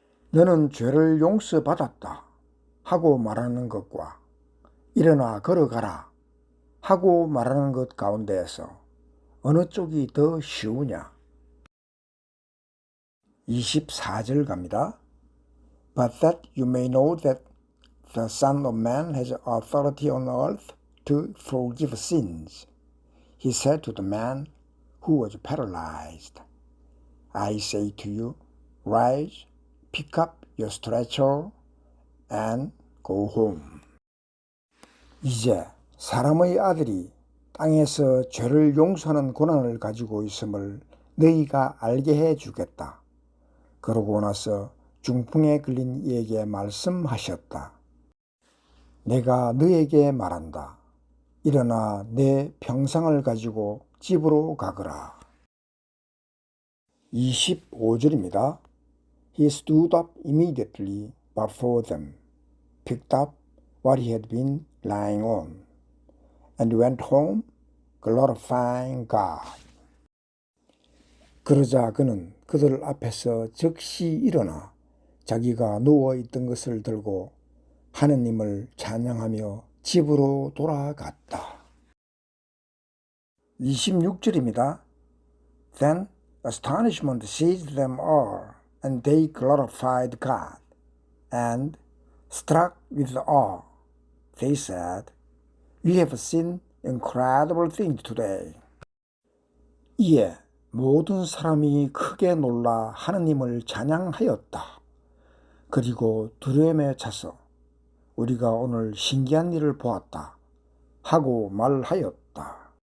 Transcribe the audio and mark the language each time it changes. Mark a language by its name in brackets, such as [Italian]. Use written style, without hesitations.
[Korean] 너는 죄를 용서받았다 하고 말하는 것과 일어나 걸어가라 하고 말하는 것 가운데에서 어느 쪽이 더 쉬우냐? 24절 갑니다. [English] But that you may know that the Son of Man has authority on earth to forgive sins, he said to the man who was paralyzed, I say to you, rise, pick up your stretcher, and go home. [Korean] 이제 사람의 아들이 땅에서 죄를 용서하는 권한을 가지고 있음을 너희가 알게 해주겠다. 그러고 나서 중풍에 걸린 이에게 말씀하셨다. 내가 너에게 말한다. 일어나 내 병상을 가지고 집으로 가거라. 25절입니다. [English] He stood up immediately before them, picked up what he had been lying on, and went home, glorifying God. [Korean] 그러자 그는 그들 앞에서 즉시 일어나 자기가 누워있던 것을 들고 하느님을 찬양하며 집으로 돌아갔다. 26절입니다. [English] Then astonishment seized them all, and they glorified God, and struck with awe, they said, We have seen incredible things today. [Korean] 이에 모든 사람이 크게 놀라 하느님을 찬양하였다. 그리고 두려움에 차서 우리가 오늘 신기한 일을 보았다 하고 말하였다.